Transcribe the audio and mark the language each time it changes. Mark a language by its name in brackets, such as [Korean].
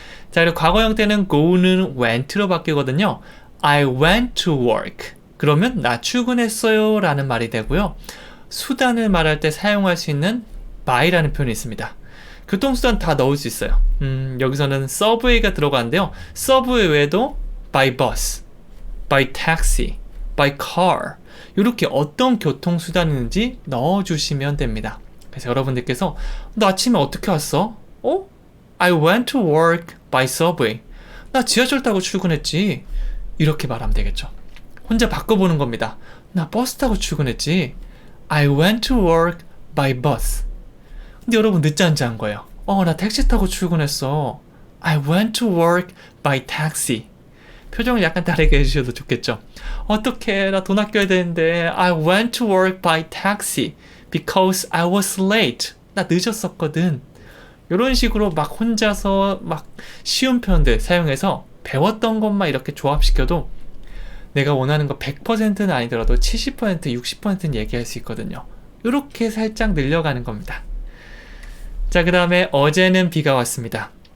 [Korean] 자, 그리고 과거 형태는 go는 went로 바뀌거든요. [English] I went to work. [Korean] 그러면 나 출근했어요 라는 말이 되고요. 수단을 말할 때 사용할 수 있는 by라는 표현이 있습니다. 교통수단 다 넣을 수 있어요. 여기서는 subway가 들어가는데요. subway 외에도 [English] by bus, by taxi, by car [Korean] 이렇게 어떤 교통수단인지 넣어주시면 됩니다. 그래서 여러분들께서 너 아침에 어떻게 왔어? [English] I went to work by subway. [Korean] 나 지하철 타고 출근했지. 이렇게 말하면 되겠죠. 혼자 바꿔보는 겁니다. 나 버스 타고 출근했지. [English] I went to work by bus. [Korean] 근데 여러분 늦잠자한 거예요. 나 택시 타고 출근했어. [English] I went to work by taxi. [Korean] 표정을 약간 다르게 해주셔도 좋겠죠. 어떡해, 나 돈 아껴야 되는데 [English] I went to work by taxi because I was late. [Korean] 나 늦었었거든. 이런 식으로 막 혼자서 막 쉬운 표현들 사용해서 배웠던 것만 이렇게 조합시켜도 내가 원하는 거 100%는 아니더라도 70%, 60%는 얘기할 수 있거든요. 이렇게 살짝 늘려가는 겁니다. 자, 그 다음에 어제는 비가 왔습니다.